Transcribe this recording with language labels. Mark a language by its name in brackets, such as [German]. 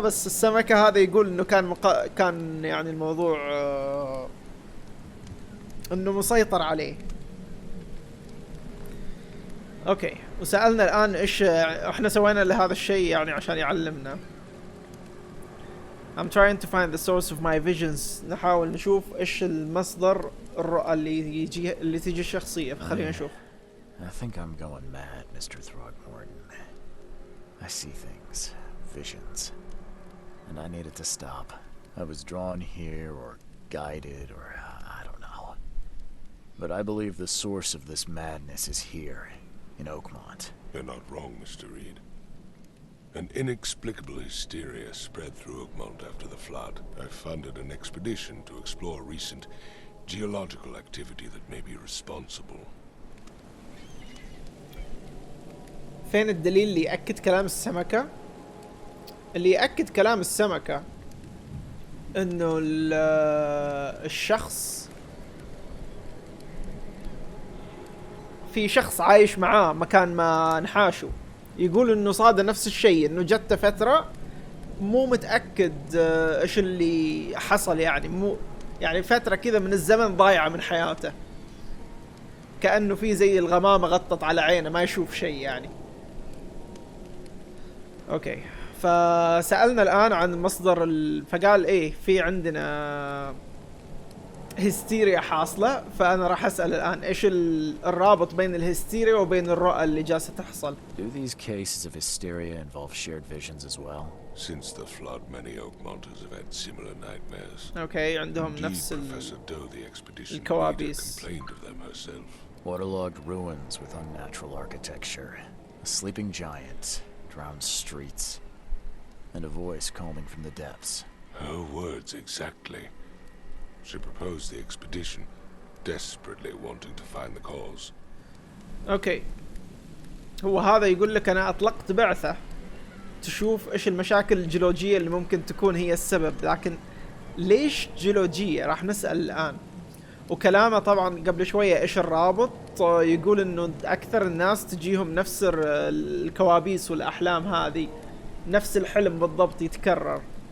[Arabic] بس السمكة هذا يقول إنه كان يعني الموضوع إنه مسيطر عليه. أوكي، وسألنا الآن إيش إحنا سوينا لهذا الشيء يعني عشان يعلمنا. [English] I'm trying to find the source of my visions. [Arabic] نحاول نشوف إيش المصدر الرؤى اللي تيجي الشخصية. فخلينا نشوف. [English] I think I'm going mad, Mr. Throgmorton. I see things, visions, and I needed to stop. I was drawn here or guided or I don't know. But I believe the source of this madness is here, in Oakmont. You're not wrong, Mr. Reed. An inexplicable hysteria spread through Oakmont after the flood. I funded an expedition to explore recent geological activity that may be responsible. [Arabic] فين الدليل اللي يأكد كلام السمكة؟ اللي يأكد كلام السمكة انه الشخص، في شخص عايش معاه مكان ما نحاشه، يقول انه صادق نفس الشيء، انه جت فترة مو متأكد ايش اللي حصل. يعني مو يعني فترة كذا من الزمن ضايعة من حياته، كأنه في زي الغمامة غطت على عينه ما يشوف شيء يعني. اوكي، فسألنا الآن عن مصدر فقال ايه في عندنا هستيريا حاصلة. فأنا راح أسأل الآن ايش الرابط بين الهستيريا وبين الرؤى اللي جالسة تحصل. [English] Do these cases of hysteria involve shared visions as well? Since the flood, many Oakmonters have had similar nightmares. [Arabic] اوكي، عندهم نفس الكوابيس. [English] complained of them herself. Waterlogged ruins with unnatural architecture, a sleeping giant, drowned streets, and a voice calming from the depths. Her words exactly. She proposed the expedition, desperately wanting to find the cause. [Arabic] اوكي، هو هذا يقول لك انا اطلقت بعثة تشوف ايش المشاكل الجيولوجية اللي ممكن تكون هي السبب، لكن ليش جيولوجية راح نسأل الآن. وكلامه طبعا قبل شوية ايش الرابط، يقول انه اكثر الناس تجيهم نفس الكوابيس والاحلام هذه، نفس الحلم بالضبط يتكرر.